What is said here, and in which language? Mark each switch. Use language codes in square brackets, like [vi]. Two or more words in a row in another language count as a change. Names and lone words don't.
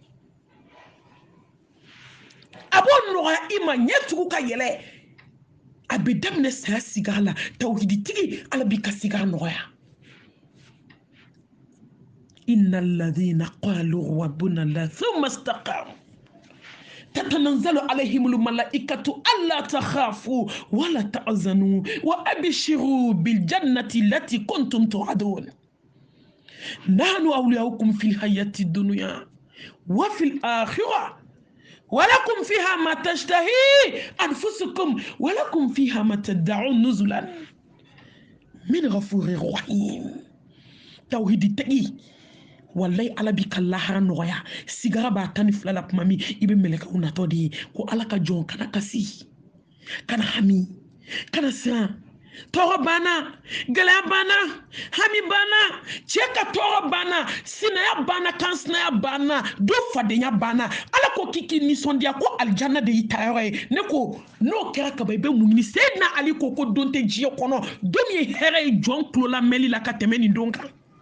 [bm] a b'o nɔgɔya i ma ɲɛtugu ka yɛlɛ a bɛ daminɛ saya sigara la tawhiditigi ala b'i ka sigara nɔgɔya [ar] إن الذين قالوا ربنا الله ثم استقاموا تتنزل عليهم الملائكة ألا تخافوا ولا تحزنوا وأبشروا بالجنة التي كنتم توعدون نحن أولياؤكم في الحياة الدنيا وفي الآخرة ولكم فيها ما تشتهي أنفسكم ولكم فيها ما تدعون نزلا من غفور رحيم توحيد التقي [bm] wallahi ala bi kalahara nɔgɔya sigara b'a tan ni fila la kuma min i bɛ mɛlɛkɛw natɔ de ye ko ala ka jɔn kana kasi kana hami kana siran tɔɔrɔ banna gɛlɛya banna hami banna cɛ ka tɔɔrɔ banna sinaya banna kansinaya banna do fadenya banna ala ko k'i k'i nisɔndiya ko alijanna de y'i taayɔrɔ ye ne ko n'o kɛra kaba i bɛ mun ɲini Seydina Ali ko don tɛ diɲɛ kɔnɔ don min ye hɛrɛ ye jɔn tulo la mɛli la ka tɛmɛ nin don kan